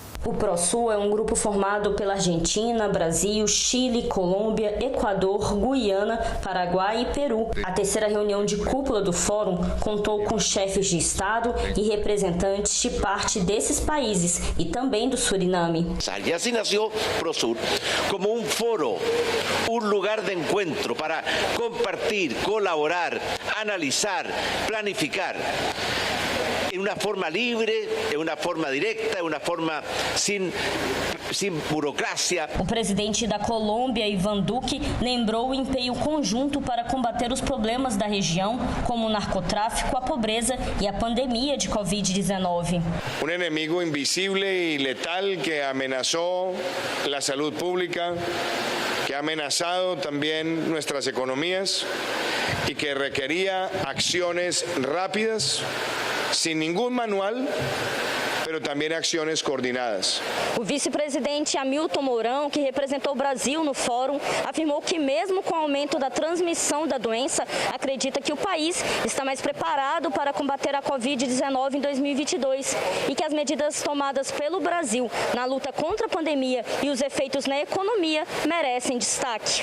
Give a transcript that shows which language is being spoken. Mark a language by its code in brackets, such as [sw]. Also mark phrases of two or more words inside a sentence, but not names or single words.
[pt] O ProSul é um grupo formado pela Argentina, Brasil, Chile, Colômbia, Equador, Guiana, Paraguai e Peru. A terceira reunião de cúpula do Fórum contou com chefes de Estado e representantes de parte desses países e também do Suriname. [es] Y así nació ProSur, como un foro, un lugar de encuentro para compartir, colaborar, analizar, planificar. En una forma libre, en una forma directa, en una forma sin burocracia. [pt] O presidente da Colômbia, Iván Duque, lembrou o empenho conjunto para combater os problemas da região, como o narcotráfico, a pobreza e a pandemia de Covid-19. [es] Un enemigo invisible y letal que amenazó la salud pública, que ha amenazado también nuestras economías y que requería acciones rápidas, sin ningún manual, pero [pt] também ações coordenadas. O vice-presidente Hamilton Mourão, que representou o Brasil no fórum, afirmou que mesmo com o aumento da transmissão da doença, acredita que o país está mais preparado para combater a Covid-19 em 2022 e que as medidas tomadas pelo Brasil na luta contra a pandemia e os efeitos na economia merecem destaque.